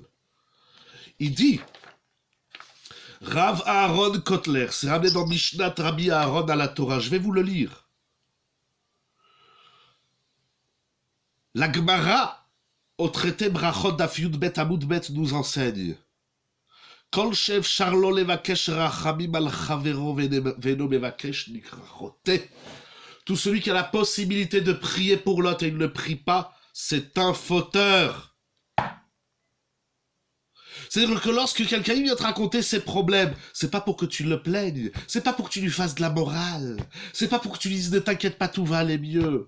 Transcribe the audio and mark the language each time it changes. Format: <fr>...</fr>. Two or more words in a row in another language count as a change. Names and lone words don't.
<fr>Il dit, Rav Aaron Kotler, c'est ramené dans Mishnat Rabbi Aaron à la Torah, je vais vous le lire. La Gemara, au traité Brachot</fr> <he>דף יוד בית עמוד בית,</he> <fr>nous enseigne</fr> <he>כל שאפשר לו לבקש רחמים על חבירו ואינו מבקש נקרא חוטא.</he> <fr>Tout celui qui a la possibilité de prier pour l'autre et il ne prie pas, c'est un fauteur. C'est-à-dire que lorsque quelqu'un vient te raconter ses problèmes, c'est pas pour que tu le plaignes, c'est pas pour que tu lui fasses de la morale, c'est pas pour que tu lui dises ne t'inquiète pas, tout va aller mieux.</fr>